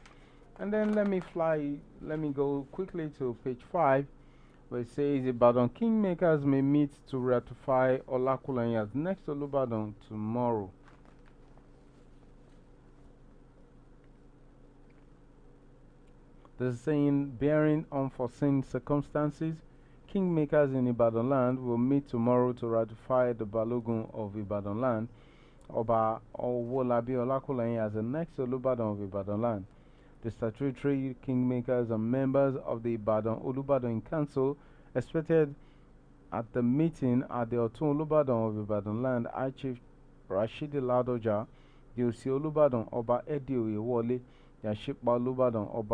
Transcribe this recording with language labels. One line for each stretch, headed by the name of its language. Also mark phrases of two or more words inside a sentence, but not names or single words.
English: And then let me go quickly to page 5, where it says Ibadan Kingmakers may meet to ratify Olakulenyi as next Olubadan tomorrow. This is saying, bearing unforeseen circumstances, Kingmakers in Ibadan land will meet tomorrow to ratify the Balogun of Ibadan land, Oba Owolabi Olakulenyi, as the next Olubadan of Ibadan land. The statutory Kingmakers and members of the Ibadan Olubadan Council expected at the meeting at the Otun Olubadan of Ibadan land, High Chief Rashidi Ladoja, the Osi Olubadan Oba Edi Oyewole, the Ashipa Olubadan